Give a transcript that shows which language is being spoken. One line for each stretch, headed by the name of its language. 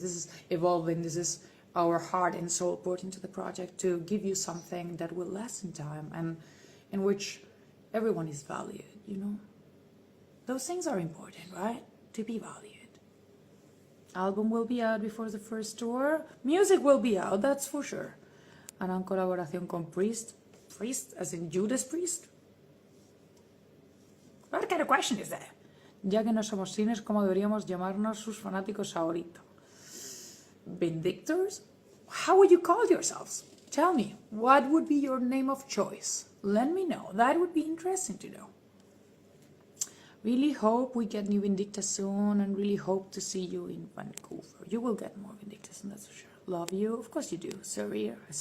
English: This is evolving. This is our heart and soul poured into the project to give you something that will last in time in which everyone is valued, you know? Those things are important, right? To be valued. Album will be out before the first tour. Music will be out, that's for sure.
Spanish: Harán colaboración con Priest.
English: Priest, as in Judas Priest? What kind of question is that?
Spanish: Ya que no somos cines, ¿cómo deberíamos llamarnos sus fanáticos ahorita?
English: Vindictors? How would you call yourselves? Tell me, what would be your name of choice? Let me know. That would be interesting to know. Really hope we get new Vindicta soon, and really hope to see you in Vancouver. You will get more Vindictas, and that's for sure. Love you. Of course you do. Sourire.